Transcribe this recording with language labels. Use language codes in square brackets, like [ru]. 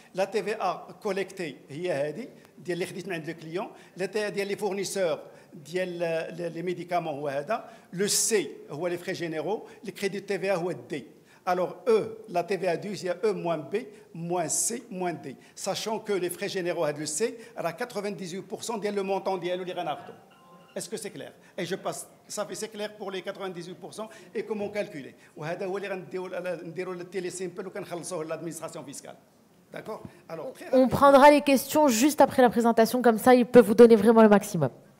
[fr] La TVA collectée, [ar] ديال اللي خديت من عند الكليون، [fr] ديال les fournisseurs ديال les médicaments [ar] هو هذا، [fr] le C هو les frais généraux, les crédits de TVA هو D. Alors E, la TVA due, il y a E moins B, moins C, moins D. Sachant que les frais généraux le C, à 98% [ar] ديال [fr] le montant ديالو اللي غناخدو. Est-ce que c'est clair? Et je passe, c'est clair pour les 98% et comment calculer. [ar] وهذا هو اللي غنديروا التيلي سيمبل وكنخلصوه [fr] l'administration fiscale. D'accord? Alors, on prendra les questions juste après la présentation, comme ça il peut vous donner vraiment le maximum.